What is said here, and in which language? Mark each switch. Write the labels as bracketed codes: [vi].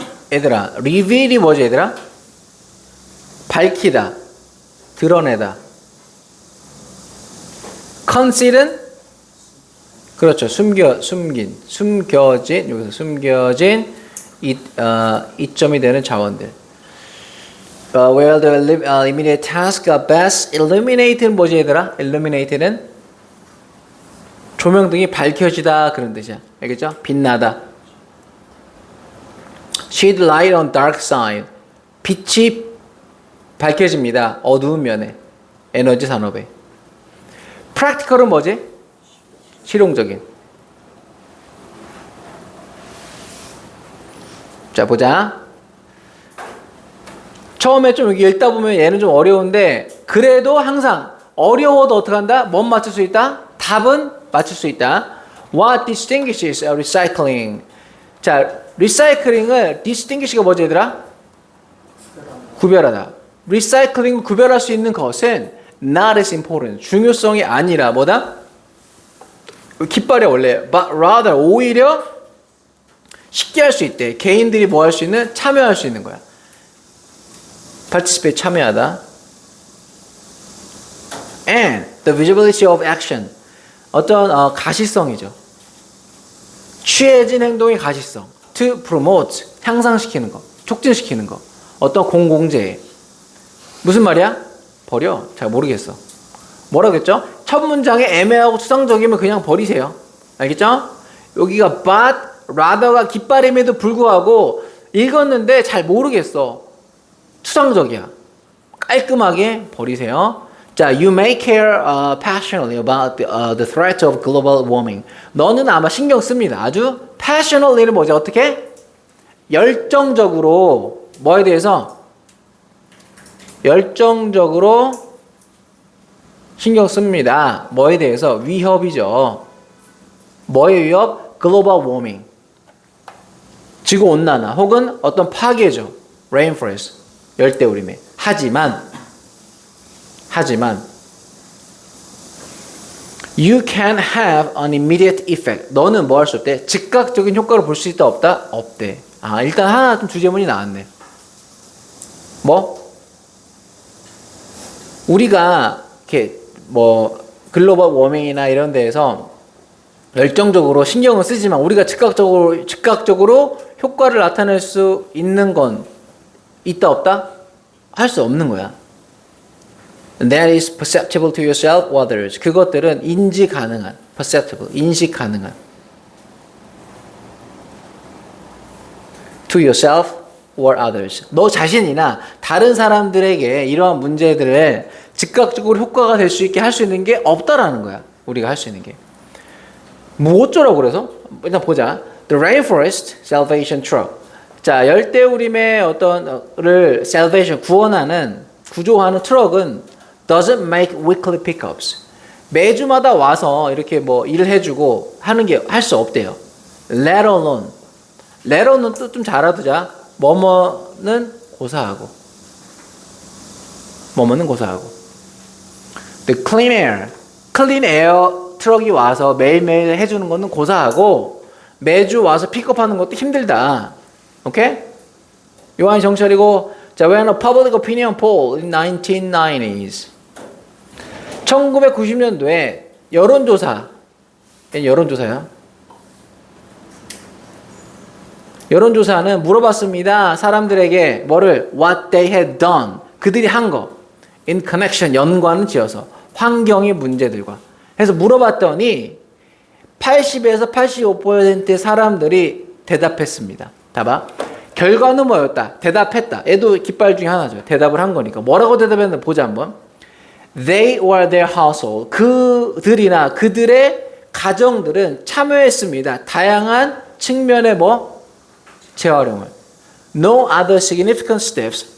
[ko] 얘들아, reveal이 뭐지, 얘들아? 밝히다, 드러내다. conceal은? 그렇죠. 숨겨진, 여기서 숨겨진 이점이 되는 자원들. [en] Where the immediate task are best illuminated [ko] 뭐지, 얘들아? illuminated는 조명등이 밝혀지다 그런 뜻이야. 알겠죠? 빛나다. [en] Shed light on dark side. [ko] 빛이 밝혀집니다. 어두운 면에. 에너지 산업에. Practical은 뭐지? 실용적인. 자, 보자. 처음에 좀 여기 읽다 보면 얘는 좀 어려운데 그래도 항상 어려워도 어떻게 한다? 뭔 맞출 수 있다? 답은 맞출 수 있다. [en] What distinguishes recycling? [ko] 자, 리사이클링을 distinguish가 뭐지, 얘들아? 구별하다. 리사이클링을 구별할 수 있는 것은 [en] not as important. [ko] 중요성이 아니라 뭐다? 깃발이 원래 [en] but rather [ko] 오히려 쉽게 할 수 있대. 개인들이 뭐 할 수 있는? 참여할 수 있는 거야. participate 참여하다. [en] And the visibility of action. [ko] 어떤 가시성이죠. 취해진 행동의 가시성. [en] to promote [ko] 향상시키는 거, 촉진시키는 거. 어떤 공공재. 무슨 말이야? 버려. 잘 모르겠어. 뭐라겠죠? 첫 문장에 애매하고 추상적이면 그냥 버리세요. 알겠죠? 여기가 [en] but rather [ko] 가 깃발임에도 불구하고 읽었는데 잘 모르겠어. 추상적이야. 깔끔하게 버리세요. 자, [en] you may care passionately about the threat of global warming. [ko] 너는 아마 신경 씁니다. 아주 passionately는 뭐죠? 어떻게? 열정적으로 뭐에 대해서? 열정적으로 신경 씁니다. 뭐에 대해서? 위협이죠. 뭐의 위협? global warming. 지구온난화 혹은 어떤 파괴죠. rainforest. 열대우림에. 하지만 [en] you can have an immediate effect. [ko] 너는 뭐 할 수 없대? 즉각적인 효과를 볼 수 있다 없다? 없대. 아, 일단 하나 좀 주제문이 나왔네. 뭐? 우리가 이렇게 뭐 글로벌 워밍이나 이런 데에서 열정적으로 신경을 쓰지만 우리가 즉각적으로 효과를 나타낼 수 있는 건 있다 없다? 할 수 없는 거야. [en] That is perceptible to yourself or others. [ko] 그것들은 인지 가능한, perceptible, 인식 가능한. [en] To yourself or others. [ko] 너 자신이나 다른 사람들에게 이러한 문제들을 즉각적으로 효과가 될 수 있게 할 수 있는 게 없다라는 거야. 우리가 할 수 있는 게. 뭐 어쩌라고 그래서? 일단 보자. [en] The rainforest salvation truck. [ko] 자, 열대우림의 어떤를 salvation 구원하는 구조하는 트럭은 [en] doesn't make weekly pickups. [ko] 매주마다 와서 이렇게 뭐 일을 해주고 하는 게 할 수 없대요. Let alone. let alone는 또 좀 잘 알아두자. 뭐뭐는 고사하고. 뭐뭐는 고사하고. The clean air. clean air 트럭이 와서 매일매일 해주는 거는 고사하고 매주 와서 픽업하는 것도 힘들다. 오케이? 요한이 정찰이고 자, [en] when a public opinion poll in 1990s [ko] 1990년도에 여론조사야. 여론조사는 물어봤습니다. 사람들에게 뭐를 [en] what they had done [ko] 그들이 한 거 [en] in connection [ko] 연관을 지어서 환경의 문제들과 해서 물어봤더니 80에서 85%의 사람들이 대답했습니다. 봐봐. 결과는 뭐였다? 대답했다. 얘도 깃발 중에 하나죠. 대답을 한 거니까. 뭐라고 대답했는지 보자 한번. [en] They or their household. [ko] 그들이나 그들의 가정들은 참여했습니다. 다양한 측면의 뭐? 재활용을. [en] No other significant steps.